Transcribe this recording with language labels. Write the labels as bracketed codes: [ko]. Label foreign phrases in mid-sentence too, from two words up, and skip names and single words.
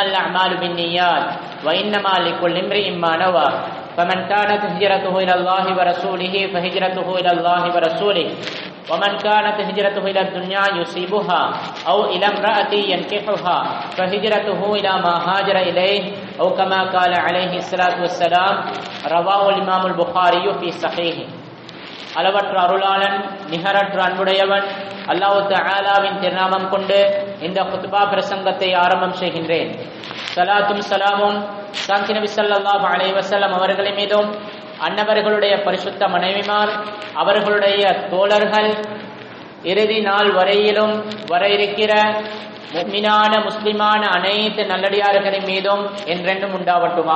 [ar] الأعمال بالنيات وإنما لكل امرئ ما نوى فمن كانت هجرته إلى الله ورسوله فهجرته إلى الله ورسوله ومن كانت هجرته إلى الدنيا يصيبها أو إلى امرأة ينكحها فهجرته إلى ما هاجر إليه أو كما قال عليه الصلاة والسلام رواه الإمام البخاري في صحيحه. [ta] அளவற்ற அருளாளன் நிகரற்ற அன்புடையவன் அல்லாஹ் தஆலாவின் திருநாமம் கொண்டு இந்த குத்பா பிரசங்கத்தை ஆரம்பம் செய்கின்றேன். ஸலாத்தும் ஸலாமும் சாந்தி நபி [ar] صلى الله عليه وسلم [ta] அவர்களின் மீதும் அன்னவர்களுடைய பரிசுத்த மனைவிமார் அவர்களுடைய தோழர்கள் இறுதி நாள் வரையிலும் வர இருக்கிற முஃமினான முஸ்லிமான அனைத்து நல்லடியார்களின் மீதும் என்றென்றும் உண்டாவட்டுமாக.